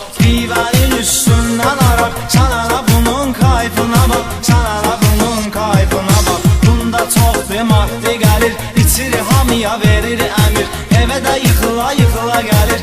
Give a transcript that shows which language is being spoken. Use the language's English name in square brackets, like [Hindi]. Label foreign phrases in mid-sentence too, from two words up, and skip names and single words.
[Azerbaijani] Pivənin üstündən arar. [Turkish] Sana da bunun kayfına bak. Sana da bunun kayfına bak. [Azerbaijani] Bunda çox bir maddi gəlir. İçir hamıya verir əmir. Evə də yıxıla yıxıla gəlir.